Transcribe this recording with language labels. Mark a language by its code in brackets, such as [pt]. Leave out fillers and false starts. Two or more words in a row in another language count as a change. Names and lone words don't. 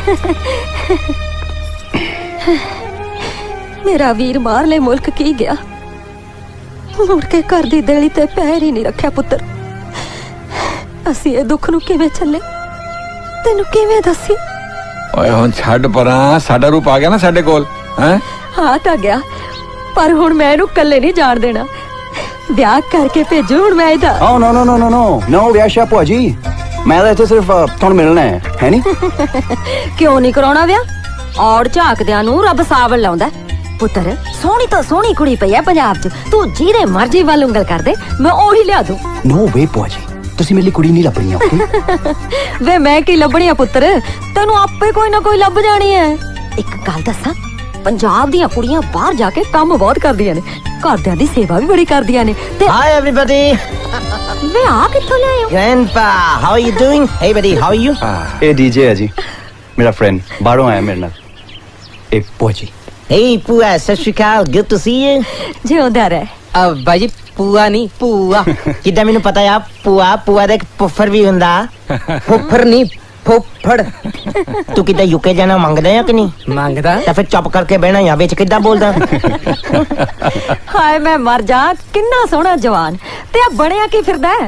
[pa] ਮੇਰਾ ਵੀਰ ਮਾਰਲੇ ਮੁਲਕ ਕੀ ਗਿਆ ਮੁੜ ਕੇ ਘਰ ਦੀ ਦੇਲੀ ਤੇ ਪੈਰ ਹੀ ਨਹੀਂ ਰੱਖਿਆ ਪੁੱਤਰ। ਅਸੀਂ ਇਹ ਦੁੱਖ ਨੂੰ ਕਿਵੇਂ ਚੱਲੇ ਤੈਨੂੰ ਕਿਵੇਂ ਦੱਸੀ। ਓਏ ਹੁਣ ਛੱਡ ਪਰਾਂ ਸਾਡਾ ਰੂਪ ਆ ਗਿਆ ਨਾ ਸਾਡੇ ਕੋਲ ਹੈ ਹਾਂ ਤਾਂ ਗਿਆ ਪਰ ਹੁਣ ਮੈਂ ਇਹਨੂੰ ਇਕੱਲੇ ਨਹੀਂ ਜਾਣ ਦੇਣਾ। ਵਿਆਹ ਕਰਕੇ ਭੇਜੋ ਹੁਣ ਮੈਂ ਇਹਦਾ। [en] Oh no no no no no no [pa] ਵਿਆਹ ਭੂਆ ਜੀ ਮੈਂ ਤਾਂ ਇੱਥੇ ਸਿਰਫ ਤੁਹਾਨੂੰ ਮਿਲਣਾ ਹੈ ਨਹੀਂ। ਕਿਉਂ ਨਹੀਂ ਕਰਾਉਣਾ ਵਿਆਹ ਔੜ ਝਾਕਦਿਆਂ ਨੂੰ ਰੱਬ ਸਾਵਲ ਲਾਉਂਦਾ ਪੁੱਤਰ। ਸੋਹਣੀ ਤੋਂ ਸੋਹਣੀ ਕੁੜੀ ਪਈ ਐ ਪੰਜਾਬ 'ਚ ਤੂੰ ਜਿਹਦੇ ਮਰਜ਼ੀ ਵੱਲ ਉਂਗਲ ਕਰ ਦੇ ਮੈਂ ਉਹੀ ਲਿਆ ਦੂੰ। [en] No way [pa] ਭੂਆ ਜੀ ਤੁਸੀਂ ਮੇਰੇ ਲਈ ਕੁੜੀ ਨਹੀਂ ਲੱਭਣੀ ਓਕੇ। ਵੇ ਮੈਂ ਕੀ ਲੱਭਣੀ ਆ ਪੁੱਤਰ ਤੈਨੂੰ ਆਪੇ ਕੋਈ ਨਾ ਕੋਈ ਲੱਭ ਜਾਣੀ ਐ। ਇੱਕ ਗੱਲ ਦੱਸਾਂ ਪੰਜਾਬ ਦੀਆਂ ਕੁੜੀਆਂ ਬਾਹਰ ਜਾ ਕੇ ਕੰਮ ਬਹੁਤ ਕਰਦੀਆਂ ਨੇ ਘਰਦਿਆਂ ਦੀ ਸੇਵਾ ਵੀ ਬੜੀ ਕਰਦੀਆਂ ਨੇ ਤੇ [en] Hi everybody. [pa] ਵੇ ਆ ਕਿੱਥੋਂ ਲਿਆਏ ਹੋ। [en] Grandpa, how are you doing? Hey buddy, how are you? [pa] ਇਹ ਡੀਜੇ ਹੈ ਜੀ ਮੇਰਾ ਫਰੈਂਡ ਬਾਹਰੋਂ ਆਇਆ ਮੇਰੇ ਨਾਲ। ਇਹ ਭੂਆ ਜੀ Hey Pua, ਸਤਿ ਸ਼੍ਰੀ ਅਕਾਲ. [en] Good to see you. [pa] ਜਿਉਂਦਾ ਰਹਿ। ਬਾਈ ਜੀ ਪੂਆ ਨਹੀਂ ਪੂਆ। ਕਿੱਦਾਂ ਮੈਨੂੰ ਪਤਾ ਆ ਪੂਆ ਦਾ ਇੱਕ ਪੁੱਫਰ ਵੀ ਹੁੰਦਾ। ਫੁੱਫੜ ਨਹੀਂ ਫੁੱਫੜ ਤੂੰ ਕਿੱਦਾਂ ਯੂਕੇ ਜਾਣਾ ਮੰਗਦਾ ਆ ਕਿ ਨਹੀਂ ਮੰਗਦਾ। ਤਾਂ ਫਿਰ ਚੁੱਪ ਕਰਕੇ ਬਹਿਣਾ ਜਾਂ ਵਿੱਚ ਕਿੱਦਾਂ ਬੋਲਦਾ। ਹਾਏ ਮੈਂ ਮਰ ਜਾ ਕਿੰਨਾ ਸੋਹਣਾ ਜਵਾਨ ਤੇ ਆ ਬਣਿਆ ਕੀ ਫਿਰਦਾ ਹੈ?